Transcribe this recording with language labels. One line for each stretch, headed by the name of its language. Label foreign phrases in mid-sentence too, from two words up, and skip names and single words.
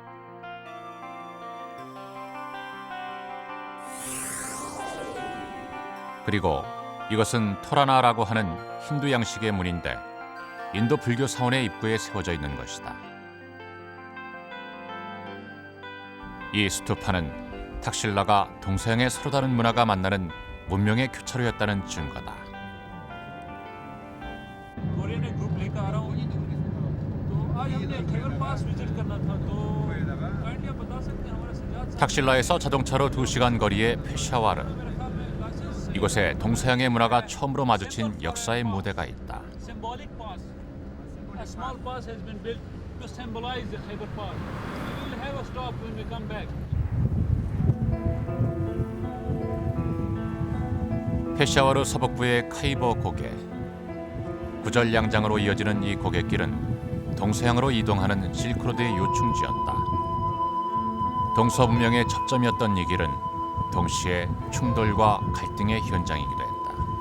Korean: 그리고 이것은 토라나라고 하는 힌두 양식의 문인데 인도 불교 사원의 입구에 세워져 있는 것이다. 이 스투파는 탁실라가 동서양의 서로 다른 문화가 만나는 문명의 교차로였다는 증거다.
Urdu: کوریئن ایک گروپ لے کر آ رہا ہوں تو آج ہم نے خیبر پاس وزٹ کرنا تھا تو کائنڈلی آپ بتا سکتے ہیں ہمارے سجاد صاحب
Korean: 탁실라에서 자동차로 2시간 거리의 페샤와르.
Urdu: میرے خیال میں لائسنس
Korean: 이곳에 동서양의 문화가 처음으로 마주친 역사의 무대가 있다.
English: symbolic pass a small pass has been built to symbolize the Khyber pass we will have a stop when we come back
Korean: 페샤와르 서북부의 카이버 고개. 구절양장으로 이어지는 이 고갯길은 동서양으로 이동하는 실크로드의 요충지였다. 동서문명의 접점이었던 이 길은 동시에 충돌과 갈등의 현장이기도 했다.